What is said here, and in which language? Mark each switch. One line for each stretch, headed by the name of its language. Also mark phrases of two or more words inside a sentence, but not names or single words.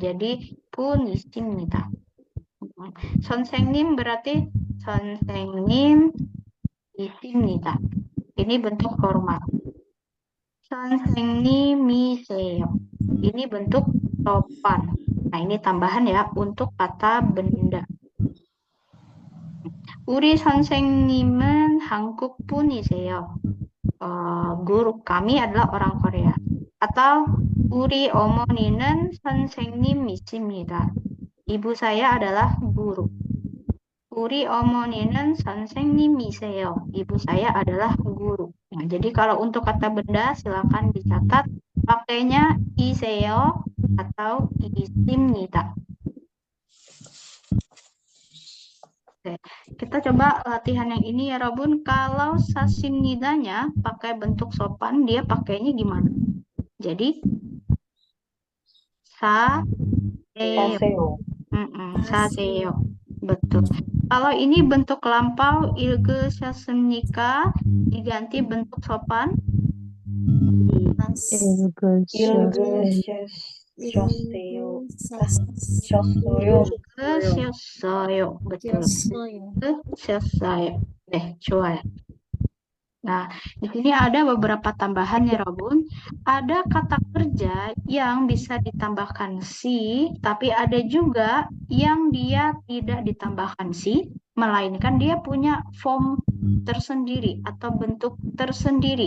Indonesian: Jadi
Korean: 분 이십니다.
Indonesian: 선생님 berarti
Korean: 선생님 이십니다.
Indonesian: Ini bentuk hormat. 선생님이세요. Ini bentuk sopan. Nah, ini tambahan ya untuk kata benda.
Korean: 우리 선생님은 한국 분이세요.
Indonesian: Guru kami adalah orang Korea.
Korean: Atau 우리 어머니는 선생님이십니다.
Indonesian: Ibu saya adalah guru.
Korean: 우리 어머니는 선생님이세요.
Indonesian: Ibu saya adalah guru. Nah, jadi kalau untuk kata benda silakan dicatat pakainya iseyo atau isimnida. Oke, kita coba latihan yang ini ya Rabun. Kalau sasimnidanya pakai bentuk sopan, dia pakainya gimana? Jadi saseyo. 사세요. Betul. Kalau ini bentuk lampau 읽으셨습니까? Diganti bentuk sopan 읽으셨어요. Betul.
Korean: 읽으셨어요. 좋아요.
Indonesian: Nah, di sini ada beberapa tambahan ya Robun. Ada kata kerja yang bisa ditambahkan si, tapi ada juga yang dia tidak ditambahkan si, melainkan dia punya form tersendiri atau bentuk tersendiri.